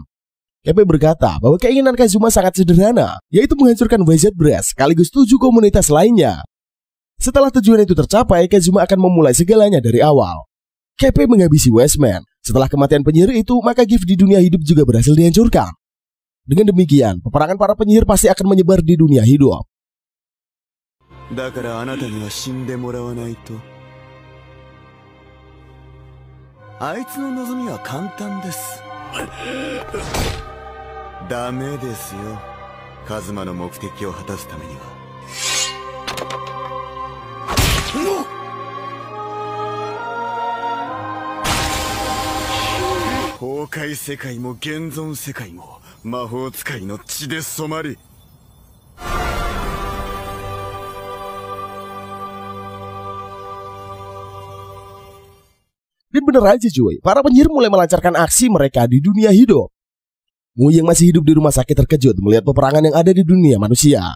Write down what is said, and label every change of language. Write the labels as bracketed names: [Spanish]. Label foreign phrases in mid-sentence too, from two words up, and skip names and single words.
[Indonesian] Kepe berkata bahwa keinginan Kazuma sangat sederhana, yaitu menghancurkan Wizard Brass sekaligus 7 komunitas lainnya. Setelah tujuan itu tercapai, Kazuma akan memulai segalanya dari awal. Kepe menghabisi Wiseman. Setelah kematian penyihir itu, maka gift di dunia hidup juga berhasil dihancurkan. Dengan demikian, peperangan para penyihir pasti akan menyebar di dunia hidup. [Japanese] だからあなたには死んでもらわないと。あいつの望みは簡単です。ダメですよ。カズマの目的を果たすためには。崩壊世界も現存世界も魔法使いの血で染まり。 [Indonesian] Dan bener aja cuy, para penyihir mulai melancarkan aksi mereka di dunia hidup. Mui yang masih hidup di rumah sakit terkejut melihat peperangan yang ada di dunia manusia.